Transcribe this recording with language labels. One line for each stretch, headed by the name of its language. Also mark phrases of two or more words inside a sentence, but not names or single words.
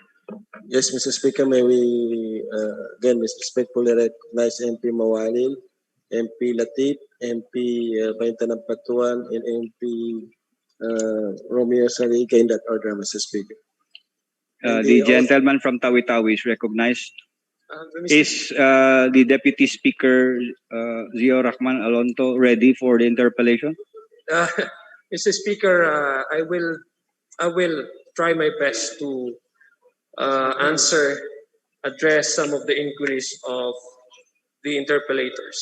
English: Yes, Mr. Speaker, may we again respectfully recognize MP Mawalil, MP Latif, MP Baintanang Patuan, and MP Romeo Saliga in that order, Mr. Speaker. The gentleman from Tawi-Tawi is recognized. Is the Deputy Speaker, Zio Rahman Alonto, ready for the interpellation? Mr. Speaker, I will try my best to address some of the inquiries of the interpellators.